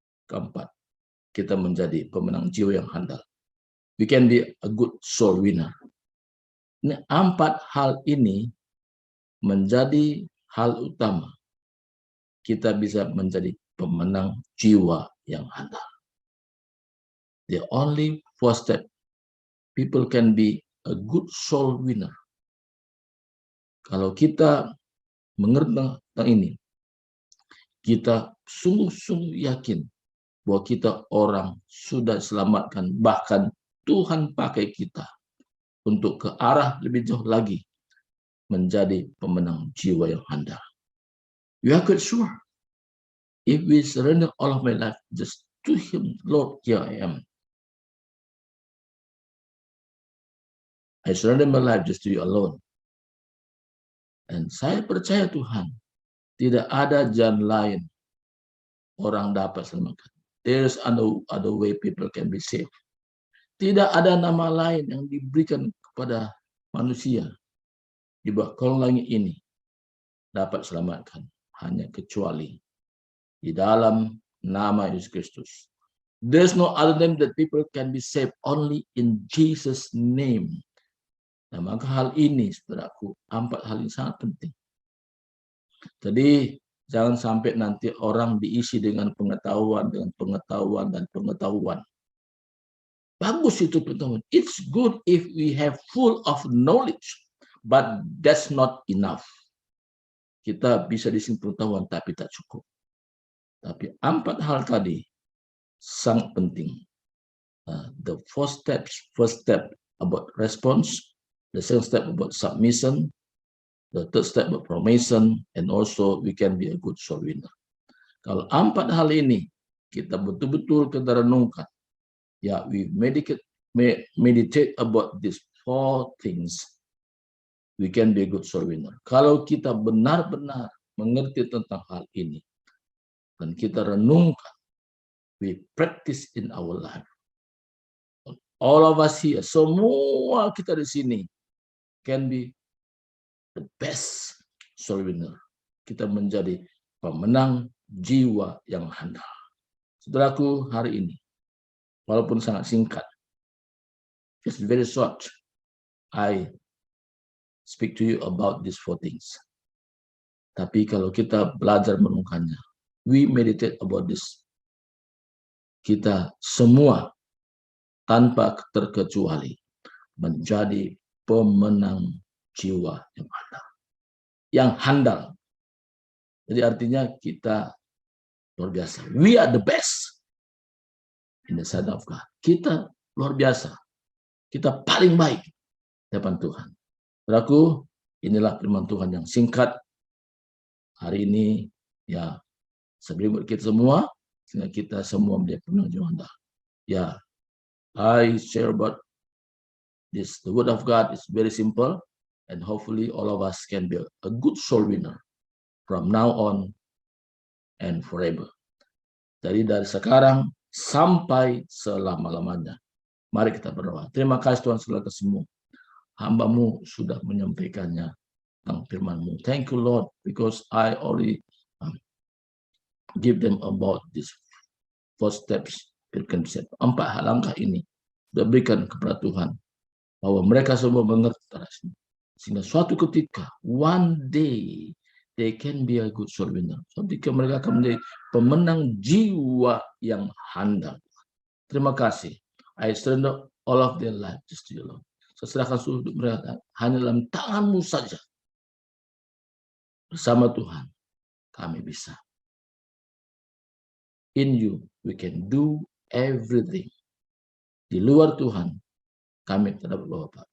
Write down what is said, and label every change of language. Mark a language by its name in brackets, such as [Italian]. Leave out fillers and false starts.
[Indonesian] Keempat, kita menjadi pemenang jiwa yang handal. [English] We can be a good soul winner. [Indonesian] Ini empat hal ini menjadi hal utama. Kita bisa menjadi pemenang jiwa yang handal. [English] The only four step people can be a good soul winner. [Indonesian] Kalau kita mengerti tentang ini, kita sungguh-sungguh yakin bahwa kita orang sudah diselamatkan, bahkan Tuhan pakai kita untuk ke arah lebih jauh lagi menjadi pemenang jiwa yang handal. [English] You are quite sure if we surrender all of my life just to Him, Lord, here I am. I surrender my life just to you alone. [Indonesian] Dan saya percaya Tuhan, tidak ada jalan lain orang dapat selamatkan. [English] There's other way people can be saved. [Indonesian] Tidak ada nama lain yang diberikan kepada manusia di bawah kolong langit ini dapat selamatkan, hanya kecuali di dalam nama Yesus Kristus. [English] There's no other name that people can be saved, only in Jesus' name. [Indonesian] Nah, maka hal ini, saudaraku, empat hal ini sangat penting. Jadi jangan sampai nanti orang diisi dengan pengetahuan, dan pengetahuan. Bagus itu pengetahuan. [English] It's good if we have full of knowledge, but that's not enough. [Indonesian] Kita bisa di sini pengetahuan, tapi tak cukup. Tapi empat hal tadi sangat penting. [English] the first step about response, the second step about submission, the third step about promotion, and also we can be a good soul winner. [Indonesian] Kalau 4 hal ini kita betul-betul kita renungkan, ya, [English] we meditate about these 4 things, we can be a good soul winner. [Indonesian] Kalau kita benar-benar mengerti tentang hal ini dan kita renungkan, [English] we practice in our life. All of us here, [Indonesian] semua kita di sini [English] can be the best soul winner. [Indonesian] Kita menjadi pemenang jiwa yang handal. Saudaraku, hari ini, walaupun sangat singkat, [English] just very short, I speak to you about these 4 things. [Indonesian] Tapi kalau kita belajar merenungkannya, [English] we meditate about this, [Indonesian] kita semua tanpa terkecuali menjadi pemenang jiwa yang handal. Yang handal. Jadi artinya kita luar biasa. [English] We are the best in the sight of God. [Indonesian] Kita luar biasa. Kita paling baik di depan Tuhan. Saudaraku, inilah firman Tuhan yang singkat hari ini, ya, sebelum kita semua, sehingga kita semua menjadi pemenang jiwa handal. Ya, [English] I share about this. The word of God is very simple, and hopefully all of us can be a good soul winner from now on and forever. [Indonesian] Jadi dari sekarang sampai selama-lamanya. Mari kita berdoa. Terima kasih Tuhan segala semua. Hamba-Mu sudah menyampaikannya tentang firman-Mu. [English] Thank you Lord, because I already give them about these 4 steps. [Indonesian] 4 langkah ini sudah berikan kepada Tuhan, bahwa mereka semua mengerti, sehingga suatu ketika, [English] one day, [Indonesian] they can be a good soul winner. Suatu ketika mereka akan menjadi pemenang jiwa yang handal. Terima kasih. [English] I surrender all of their life just to you, Lord. [Indonesian] Saya serahkan seluruh hidup mereka hanya dalam tangan-Mu saja. Bersama Tuhan, kami bisa. [English] In you, we can do everything. [Indonesian] Di luar Tuhan, kami tidak berdoa, Pak.